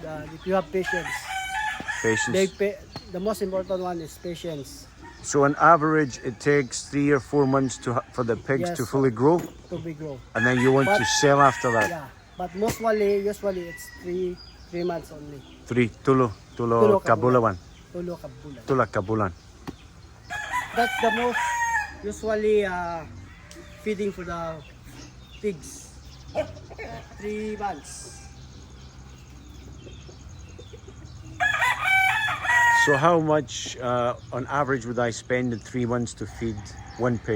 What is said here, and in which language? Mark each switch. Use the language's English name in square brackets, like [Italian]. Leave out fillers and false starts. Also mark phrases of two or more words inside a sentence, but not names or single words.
[English] If you have patience, Patience. the most important one is patience So on average, it takes 3 or 4 months for the pigs Yes, to sir. fully grow, to be grow. and then you want to But- sell after that. Yeah, but usually it's 3 months only. [Cebuano] 3 tulo Tulo kabulawan, Tulo kabulan. tula kabulan. [English] That's the most usually feeding for the pigs. 3 months. So how much on average would I spend in 3 months to feed one pig?